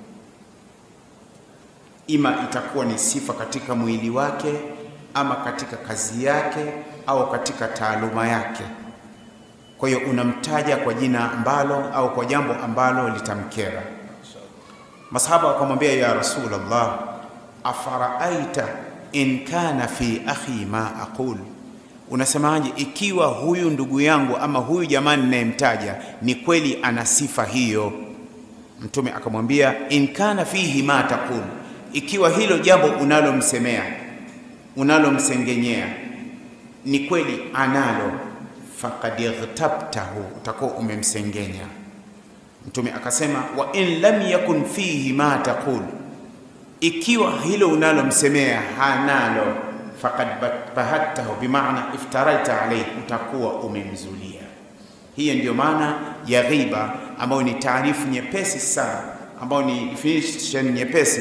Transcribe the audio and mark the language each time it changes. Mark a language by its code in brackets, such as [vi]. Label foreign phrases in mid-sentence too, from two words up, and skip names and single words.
[sw] Ima itakuwa ni sifa katika mwili wake ama katika kazi yake au katika taaluma yake. Kwa hiyo unamtaja kwa jina ambalo au kwa jambo ambalo litamkera. Masahaba wakamwambia, [ar] ya Rasulullah, afaraaita in kana fi akhi ma aqul? [sw] Unasemaje ikiwa huyu ndugu yangu ama huyu jamani ninayemtaja ni kweli ana sifa hiyo? Mtume akamwambia, [ar] in kana fihi ma taqul, [sw] ikiwa hilo jambo unalomsemea, unalomsengenyea ni kweli analo, [ar] faqad ightabtahu, [sw] utakuwa umemsengenya. Mtume akasema, [ar] wa in lam yakun fihi ma taqul, [sw] ikiwa hilo unalomsemea hanalo, [ar] faqad bahattahu, bimaana iftaralta alayhi, [sw] utakuwa umemzulia. Hiyo ndio maana ya ghiba, ambayo ni taarifu nyepesi sana, ambayo ni definition nyepesi.